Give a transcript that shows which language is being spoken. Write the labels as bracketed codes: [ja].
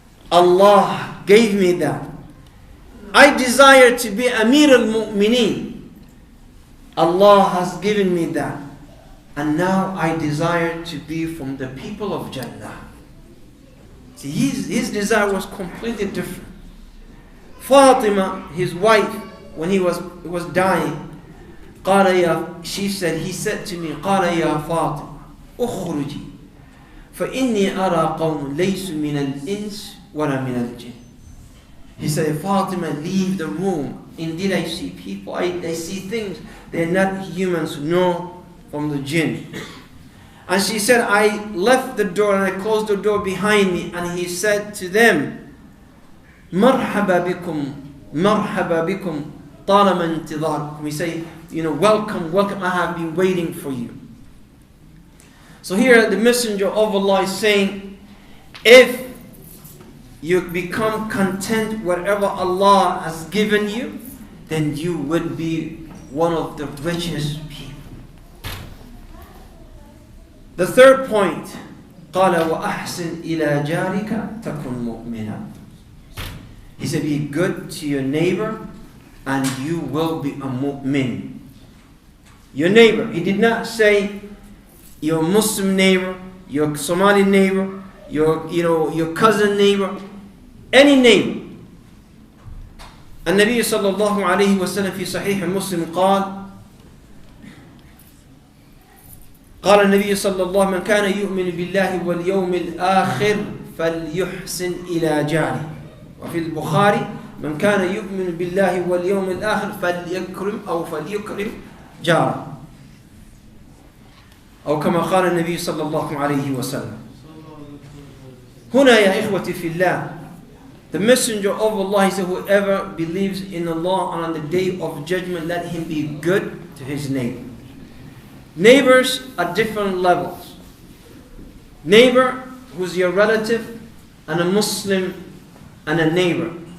[en] Allah gave me that. I desire to be Amir al-Mu'mineen. Allah has given me that. And now I desire to be from the people of Jannah. See, his desire was completely different. Fatima, his wife, when he was dying, he said to me, [ar] قال يا فاطمة اخرجي فإني أرى قوم ليسوا من الإنس ولا من الجن. [en] He said, Fatima, leave the room. Indeed, I see people, I see things. They're not humans, nor from the jinn. And she said, I left the door and I closed the door behind me. And he said to them, [ar] مرحبا بكم مرحبا بكم طالما انتظاركم. [en] We say, welcome, welcome, I have been waiting for you. So here the Messenger of Allah is saying, if you become content whatever Allah has given you, then you would be one of the richest people. The third point, [ar] قال وأحسن إلى جارك تكن مؤمنا. [en] He said, be good to your neighbor and you will be a mu'min. Your neighbor. He did not say your Muslim neighbor, your Somali neighbor, your cousin neighbor, any neighbor. [ar] النبي صلى الله عليه وسلم في صحيح مسلم قال النبي صلى الله عليه وسلم من كان يؤمن بالله واليوم الآخر فليحسن إلى جاره. وفي البخاري من كان يؤمن بالله واليوم الآخر فليكرم جاره. أو كما قال النبي صلى الله عليه وسلم. هنا يا إخوتي في الله [en] The Messenger of Allah, he said, whoever believes in Allah and on the day of judgment, let him be good to his neighbor. Neighbors are different levels. Neighbor who's your relative, and a Muslim and a neighbor.